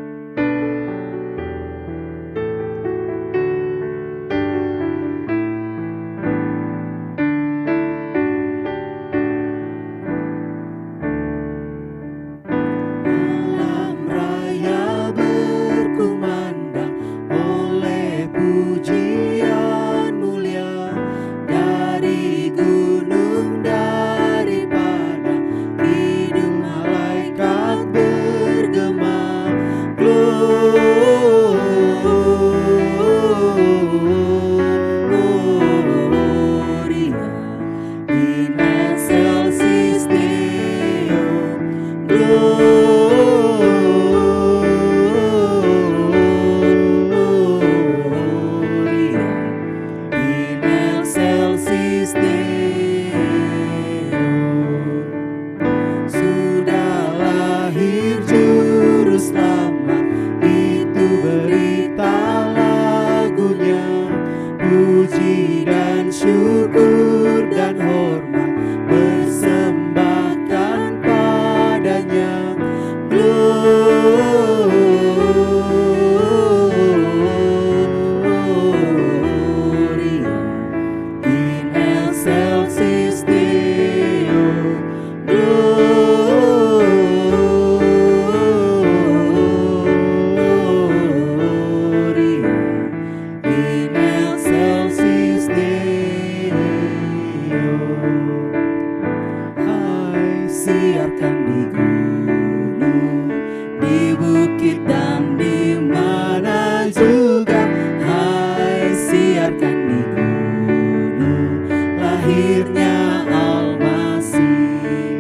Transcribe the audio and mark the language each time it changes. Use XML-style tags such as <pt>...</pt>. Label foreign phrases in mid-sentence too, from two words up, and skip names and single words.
<id>Alam raya berkumandang oleh pujian mulia dari gunung, daripada kidung malaikat bergema.</id> <la>Gloria in excelsis Deo. Gloria in excelsis Deo.</la> <id>Sudah lahir juru selamat, itu berita lagunya. Puji dan syukur dan hormat persembahkan padanya.</id> <la>Gloria in excelsis Deo. Gloria in excelsis Deo.</la> <id>Hai siarkan di gunung, di bukit dan di mana juga. Hai siarkan di gunung, lahirnya Almasih.</id>